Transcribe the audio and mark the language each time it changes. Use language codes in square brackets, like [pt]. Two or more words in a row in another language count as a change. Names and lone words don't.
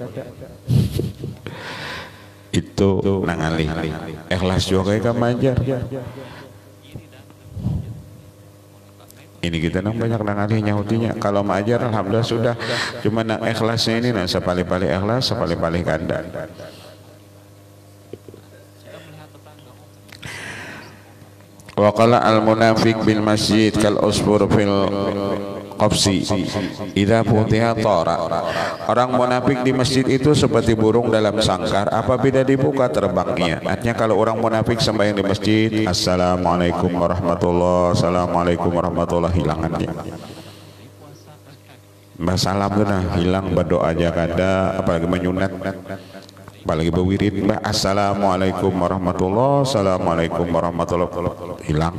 [bjn] Itu nangali. Ikhlas juga ikam ajar. Ini kita nang banyak nangali nyahutinya. Kalau mengajar alhamdulillah sudah. Cuma nang ikhlasnya ini nang sepali-pali ikhlas, sepali-pali kada. [ar] وقال المنافق بالمسجد كالعصفور في القفص إذا فتح طار. [bjn] Orang munafik di masjid itu seperti burung dalam sangkar, apabila dibuka terbangnya. Artinya kalau orang munafik sembahyang di masjid, [ar] السلام عليكم ورحمة الله, السلام عليكم ورحمة الله, [bjn] hilangannya. Mbah salam tuh nah hilang, berdoa aja kada, apalagi menyunat, apalagi berwirid, mbah [ar] السلام عليكم ورحمة الله, السلام عليكم ورحمة الله, [bjn] hilang.